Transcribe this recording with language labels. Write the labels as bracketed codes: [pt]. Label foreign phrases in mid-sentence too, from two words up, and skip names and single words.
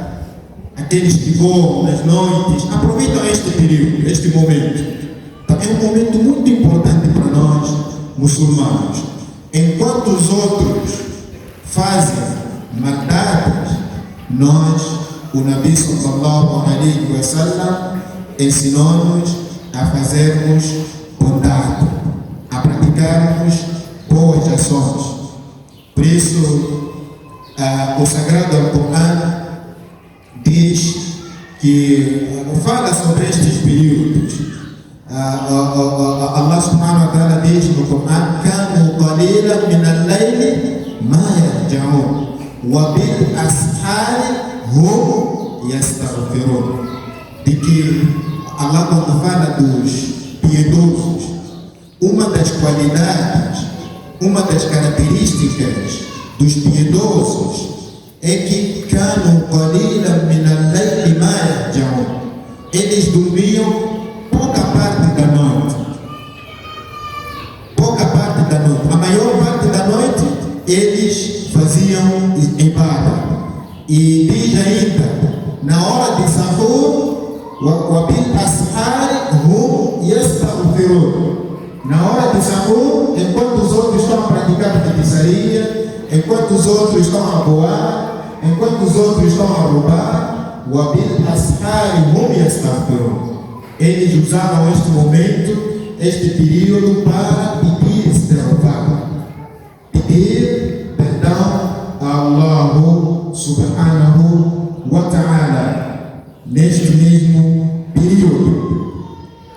[pt] Aqueles que voam nas noites aproveitam este período, este momento. Então, é um momento muito importante para nós, muçulmanos. Enquanto os outros fazem maldades, nós, o Nabi [ar] صلى الله عليه وسلم, [pt] ensinou-nos a fazermos bondade, a praticarmos boas ações. Por isso, o Sagrado Alcorão diz que fala sobre estes períodos. [ar] الله سبحانه وتعالى [pt] diz no Corão: [ar] "كانوا قليلا من الليل ما يرجعون وبالأسحار هم يستغفرون." [pt] De que Allah, quando fala dos piedosos, uma das qualidades, uma das características dos piedosos é que [ar] كانوا قليلا من الليل ما يرجعون. [pt] Eles dormiam pouca parte da noite. Pouca parte da noite. A maior parte da noite eles faziam ibadah. E diz ainda, na hora de sahur, [ar] وبالأسحار هم يستغفرون. [pt] Na hora de sahur, enquanto os outros estão a praticar feitiçaria, enquanto os outros estão a voar, enquanto os outros estão a roubar, [ar] وبالأسحار هم يستغفرون. [pt] Eles usavam este momento, este período, para pedir istighfar, pedir perdão a [ar] الله سبحانه وتعالى [pt] neste mesmo período.